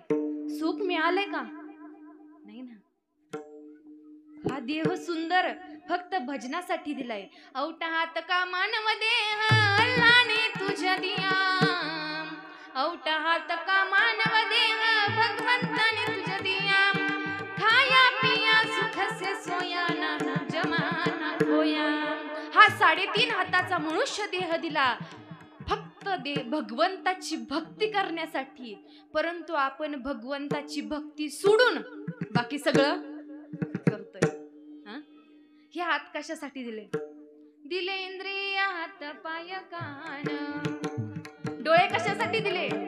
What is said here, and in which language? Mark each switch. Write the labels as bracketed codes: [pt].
[mr] सुख मिळालंय का? नाही ना। हा देह सुंदर फक्त भजनासाठी दिलाय। [hi] औटा हात का मानव देह अल्लाने तुझ्या दिया, औटा हात का मानव देह भगवंताने तुझ्या दिया, खाया पिया सुख से सोया ना जमाना खोया। [mr] हा 3.5 हाताचा मनुष्य देह दिला फक्त भगवंताची भक्ती करण्यासाठी, परंतु आपण भगवंताची भक्ती सोडून बाकी सगळं करतोय। हे हात कशासाठी दिले? दिले इंद्रिय हात पाय कान, डोळे कशासाठी दिले?